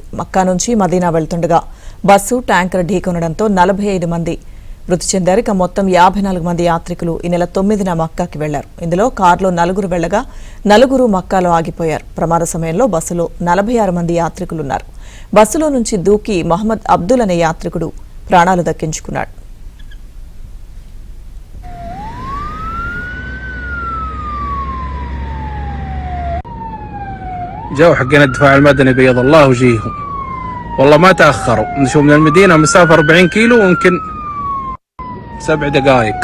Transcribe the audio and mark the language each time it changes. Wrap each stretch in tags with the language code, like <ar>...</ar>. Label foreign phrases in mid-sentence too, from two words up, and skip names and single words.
<te>మక్కా నుంచి మదీనా వెళ్తుండగా బస్సు ట్యాంకర్ ఢీకొనడంతో 45 మంది మృతి చెందారు. ఇక మొత్తం 54 మంది యాత్రికులు ఈ నెల 9న మక్కాకి వెళ్లారు. ఇందులో కారులో 4 వెళ్లగా 4 మక్కాలో ఆగిపోయారు. ప్రమాద సమయంలో బస్సులో 46 మంది యాత్రికులున్నారు. బస్సులో నుంచి దూకి మహమ్మద్ అబ్దుల్ అనే యాత్రికుడు ప్రాణాలు దక్కించుకున్నాడు.</te> <ar>جو حقين الدفاع المدني بيض الله وجيههم والله ما تأخروا. نشوف من المدينة مسافة 40 كيلو ويمكن 7 دقائق.</ar>